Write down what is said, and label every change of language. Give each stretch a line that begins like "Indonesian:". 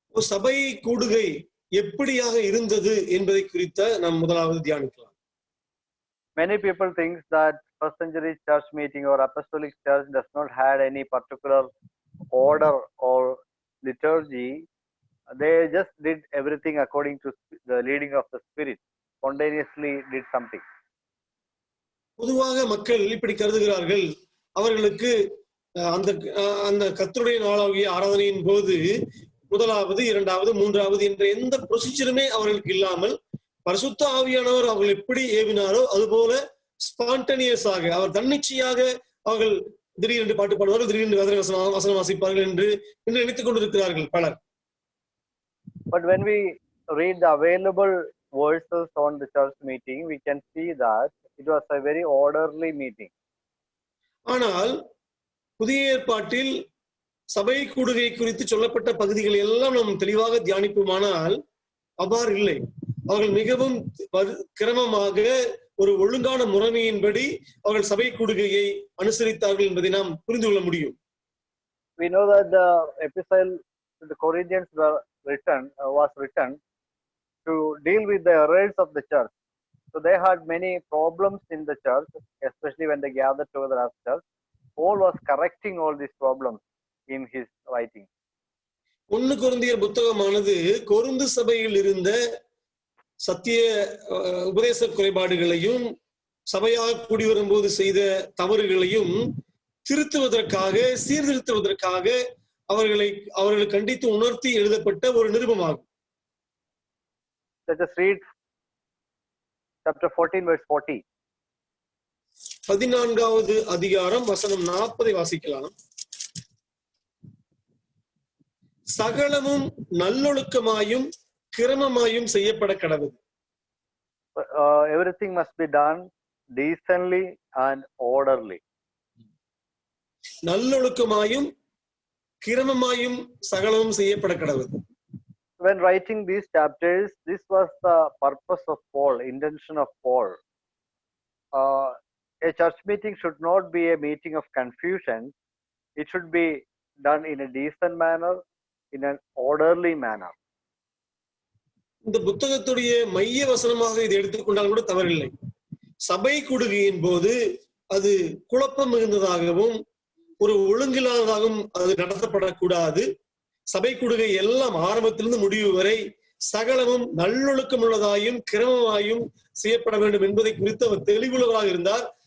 Tamil: சபை கூடுகை எப்படியாக இருந்தது என்பதை குறித்த நாம் முதலாவது தியானிக்கலாம்.
English: Many people think that first century church meeting or apostolic church does not had any particular order or liturgy. They just did everything according to the leading of the Spirit. Spontaneously did something.
Tamil: பொதுவாக மக்கள் இப்படி கருதுகிறார்கள். அவர்களுக்கு அந்த அந்த கர்த்தருடைய நாளாகிய ஆராதனையின் போது முதலாவது, இரண்டாவது, மூன்றாவது என்ற எந்த ப்ரொசீஜருமே அவர்களுக்கு இல்லாமல் பரிசுத்த ஆவியானவர் அவர்கள் எப்படி ஏவினாரோ அதுபோல ஸ்பான்டேனியஸாக அவர் தன்னிச்சையாக அவர்கள் திடீரென்று பாட்டு பாடுவார்கள், திடீரென்று வசனம் வாசிப்பார்கள் என்று நினைத்துக் கொண்டிருக்கிறார்கள் பலர்.
English: But when we read the available verses on the church meeting, we can see that it was a very orderly meeting.
Tamil: ஆனால் புதிய ஏற்பாட்டில் சபை கூடுகை குறித்து சொல்லப்பட்ட பகுதிகள் எல்லாம் நாம் தெளிவாக தியானிப்போமானால் அவ்வாறு இல்லை. அவர்கள் மிகவும் கிரமமாக ஒரு ஒழுங்கான முறைமையின்படி அவர்கள் சபை கூடுகையை அனுசரித்தார்கள் என்பதை நாம் புரிந்து கொள்ள முடியும்.
English: We know that the epistle to the Corinthians was written to deal with the errors of the church. So they had many problems in the church, especially when they gathered together as church. Paul was correcting all these problems in his writing.
Tamil: 1 கொரிந்தியர் புத்தகமானது Corinth சபையில் இருந்த சத்திய உபதேச குறைபாடுகளையும் சபையாக கூடி வரும்போது செய்த தவறுகளையும் திருத்துவதற்காக, சீர்திருத்துவதற்காக அவர்களை கண்டித்து உணர்த்தி எழுதப்பட்ட ஒரு நிருபமாகும்.
English: Let us read chapter 14 verse 40.
Tamil: 14வது அதிகாரம் வசனம் 40 வாசிக்கலாம். சகலமும் நல்லொழுக்கமாயும் கிரமமாயும் செய்யப்பட கடவுது.
English: Everything must be done decently and orderly.
Tamil: நல்லொழுக்கமாயும் கிரமமாயும் சகலமும் செய்யப்பட கடவுது.
English: When writing these chapters, this was the purpose of Paul, intention of Paul. A church meeting should not be a meeting of confusion. It should be done in a decent manner, in an orderly manner.
Tamil: இந்த புத்தகத்துடைய மைய வசனமாக இதை எடுத்துக்கொண்டால் கூட தவறில்லை. சபை கூடுகையின் போது அது குழப்பம் மிகுந்ததாகவும் ஒரு ஒழுங்கில்லாததாகவும் அது நடத்தப்படக்கூடாது. சபை கூடுகை எல்லாம் ஆரம்பத்திலிருந்து முடிவு வரை சகலமும் நல்லொழுக்கம் உள்ளதாயும் கிரமமாயும் செய்யப்பட வேண்டும் என்பதை குறித்து அவர் தெளிவுள்ளவராக இருந்தார்.